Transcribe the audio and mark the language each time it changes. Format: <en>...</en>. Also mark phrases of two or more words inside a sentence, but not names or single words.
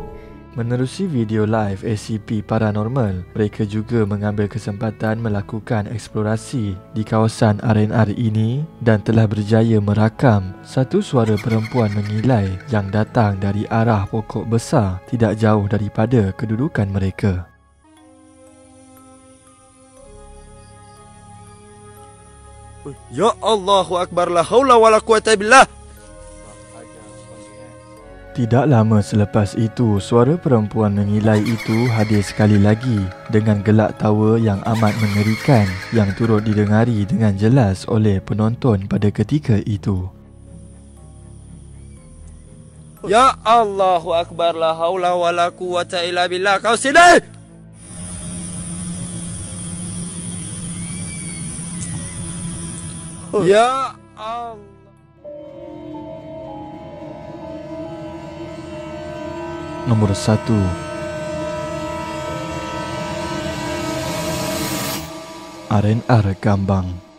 <ms>Menerusi video live SCP Paranormal, mereka juga mengambil kesempatan melakukan eksplorasi di kawasan R&R ini dan telah berjaya merakam satu suara perempuan mengilai yang datang dari arah pokok besar tidak jauh daripada kedudukan mereka.</ms> <ar>يا الله أكبر، لا حول ولا قوة بالله.</ar> <ms>Tidak lama selepas itu, suara perempuan mengilai itu hadir sekali lagi dengan gelak tawa yang amat mengerikan yang turut didengari dengan jelas oleh penonton pada ketika itu.</ms> <ar>يا الله أكبر، لا حول ولا قوة إلا بالله.</ar> <ms>Kau sini!</ms> <ar>يا الله.</ar> <ms>Nomor 1. R&R Gambang.</ms>